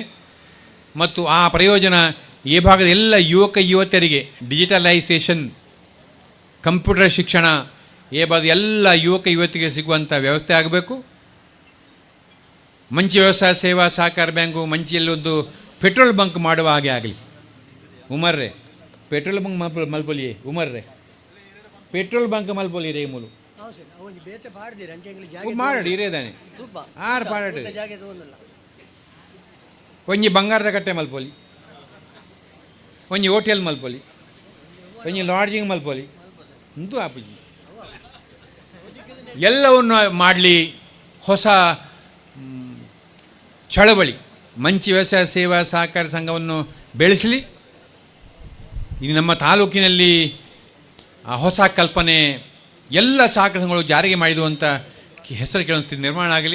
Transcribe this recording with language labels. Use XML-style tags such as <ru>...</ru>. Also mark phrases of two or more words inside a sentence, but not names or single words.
<kn>ಮತ್ತು ಆ ಪ್ರಯೋಜನ ಈ ಭಾಗದ ಎಲ್ಲ ಯುವತಿಯರಿಗೆ ಡಿಜಿಟಲೈಸೇಷನ್, ಕಂಪ್ಯೂಟರ್ ಶಿಕ್ಷಣ ಈ ಭಾಗದ ಎಲ್ಲ ಯುವತಿಗೆ ಸಿಗುವಂಥ ವ್ಯವಸ್ಥೆ ಆಗಬೇಕು. ಮಂಚಿ ವ್ಯವಸಾಯ ಸೇವಾ ಸಹಕಾರ ಬ್ಯಾಂಕು ಮಂಚಿಯಲ್ಲಿ ಒಂದು</kn> <en>petrol bunk</en> <kn>ಮಾಡುವ ಹಾಗೆ ಆಗಲಿ.</kn> <tcy>ಉಮರ್ರೆ</tcy> <en>petrol bunk</en> <tcy>ಮಲ್ಪೊಲಿಯೇ ಉಮರ್ರೆ</tcy> <en>petrol bunk</en> <tcy>ಮಲ್ಪೊಲಿಯೇ ಮೂಲು ಮಾಡಿ ಇರೇದಾನೆ ಆರು ಪಾಡಾಟ ಒಂಜಿ ಬಂಗಾರದ ಕಟ್ಟೆ ಮಲ್ಪೊಲಿ, ಒಂಜಿ ಹೋಟೆಲ್ ಮಲ್ಪೊಲಿ, ಒಂಜಿ ಲಾಡ್ಜಿಂಗ್ ಮಲ್ಪೊಲಿ ಅಂತೂ ಆಪುಜಿ</tcy> <kn>ಎಲ್ಲವನ್ನು ಮಾಡಲಿ. ಹೊಸ ಚಳವಳಿ ಮಂಚಿ ವ್ಯವಸಾಯ ಸೇವಾ ಸಹಕಾರ ಸಂಘವನ್ನು ಬೆಳೆಸಲಿ. ಇನ್ನು ನಮ್ಮ ತಾಲೂಕಿನಲ್ಲಿ ಹೊಸ ಕಲ್ಪನೆ ಎಲ್ಲ ಸಹಕಾರ ಸಂಘಗಳು ಜಾರಿಗೆ ಮಾಡಿದು ಅಂತ ಹೆಸರು ಕೇಳುವಂಥ ನಿರ್ಮಾಣ ಆಗಲಿ.</kn>